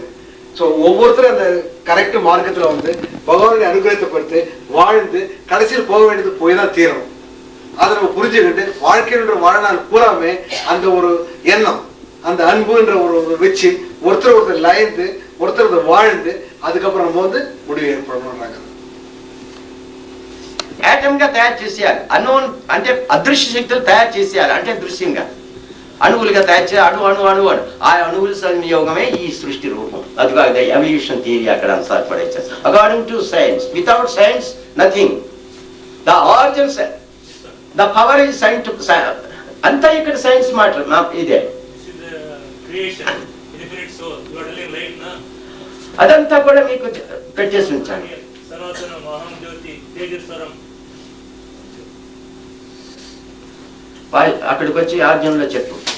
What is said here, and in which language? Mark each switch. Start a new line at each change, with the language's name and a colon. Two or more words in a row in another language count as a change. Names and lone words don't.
Tamil: ஸோ ஒவ்வொருத்தரும் அந்த கரெக்ட் மார்க்கத்துல பகவானுடைய அனுகிரகத்தை பொறுத்து வாழ்ந்து கடைசியில் போக வேண்டியது போய் தான் தீரணும். அதை நம்ம புரிஞ்சுக்கிட்டு வாழ்க்கைன்ற வாழ்நாள் பூராமே அந்த ஒரு எண்ணம், அந்த அன்புன்ற ஒரு வச்சு ஒருத்தர் லயந்து ஒருத்தர் வாழ்ந்து அதுக்கப்புறம் நம்ம முடிவு ஏற்படணும்ன்றாங்க.
Telugu: యాటమ్ గా తయారు చేసేయాలి. అన్నోన్ అంటే అదృశ్య శక్తులు తయారు చేసేయాలి. అంటే దృశ్యంగా అణువులుగా తయారు చేయాలి. అణువు ఆ అణువుల సంయోగమే ఈ సృష్టి రూపం. అదిగా
English: evolution theory
Telugu: అక్కడ సాధ్యపడేది.
English: According to science, without science nothing. The origin, the power is science.
Telugu: అంతా ఇక్కడ సైన్స్ మాట ఇదే. అదంతా కూడా మీకు పెట్టేసి ఉంచాను. అక్కడికి వచ్చి ఆర్జన్లో చెప్పు.